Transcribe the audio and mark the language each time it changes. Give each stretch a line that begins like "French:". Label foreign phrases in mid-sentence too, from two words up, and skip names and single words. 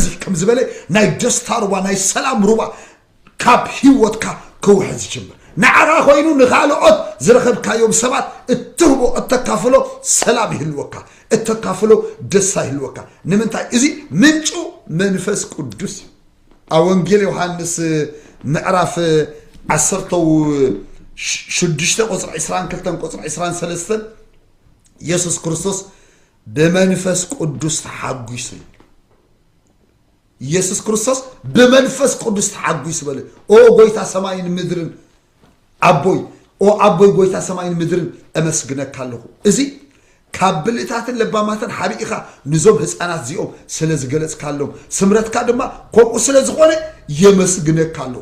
Tigrinya: ከም ዝበለ ናይ ደስታ ሩባ ናይ ሰላም ሩባ ካብ ህይወትካ ክውሕዝ ጅምር ንዓራ ኮይኑ ንኻልኦት ዝረኸብካዮም ሰባት እትህቦ እተካፍሎ ሰላም ይህልወካ እተካፍሎ ደስታ ይህልወካ ንምንታይ እዚ ምንጩ መንፈስ ቅዱስ ወንጌል ዮሐንስ ምዕራፍ 16 ቁጥር 22 ቁጥር 23 ኢየሱስ ክርስቶስ በመንፈስ ቅዱስ ተሐጉስ ኢየሱስ ክርስቶስ በመንፈስ ቅዱስ ተሐጉስ በለ ኦ ጎይታ ሰማይን ምድርን አቦይ ኦ አቦይ ጎይታ ሰማይን ምድርን እመስግነካለሁ እዚ ካብልታትን ለባማትን ሐቢኢኻ ንዞም ህፃናት ዚኦም ስለዝገለጽካሎም ስምረትካ ድማ ኮቁ ስለዝኾነ የመስግነካለሁ